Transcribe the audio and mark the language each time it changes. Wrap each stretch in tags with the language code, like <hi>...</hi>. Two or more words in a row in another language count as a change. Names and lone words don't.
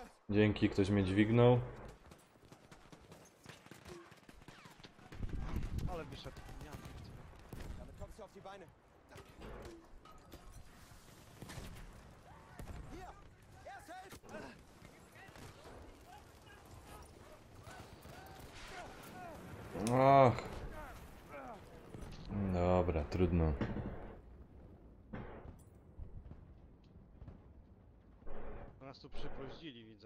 <pl>Dzięki, ktoś mnie dźwignął. Ale wyszedł. Ja pierdolę.</pl> <de>Damit kommst du auf die Beine. Hier! Erste Hilfe! Ach.</de> <pl>Dobra, trudno. Nas tu przypoździli, widzę.</pl>